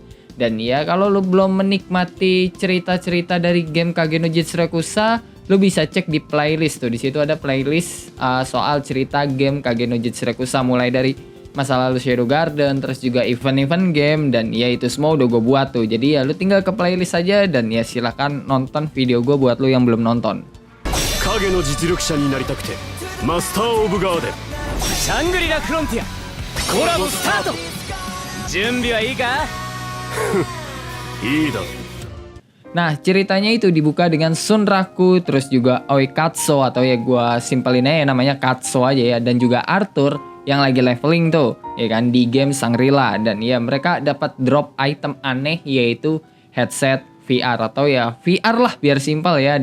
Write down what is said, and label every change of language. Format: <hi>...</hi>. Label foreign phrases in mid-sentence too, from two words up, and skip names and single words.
<id>Dan ya kalau lu belum menikmati cerita-cerita dari game Kage no Jitsurekusha, lu bisa cek di playlist tuh. Di situ ada playlist soal cerita game Kage no Jitsurekusha mulai dari masa lalu Shadow Garden, terus juga event-event game, dan ya itu semua udah gue buat tuh. Jadi ya lu tinggal ke playlist aja dan ya silakan nonton video gue buat lu yang belum nonton.</id> <ja>影の実力者になりたくてマスター・オブ・ガーデンシャングリラ・フロンティアコラボスタート準備はいいかいいだ</ja> <id>Nah ceritanya itu dibuka dengan Sunraku, terus juga Oikatsu atau ya gue simpelin aja namanya Katsu aja ya, dan juga Arthur yang lagi leveling tuh ya kan di game Shangri-La. Dan ya mereka dapat</id> <en>drop item</en> <id>aneh yaitu</id> <en>headset VR</en> <id>atau ya VR lah biar simpel ya.</id>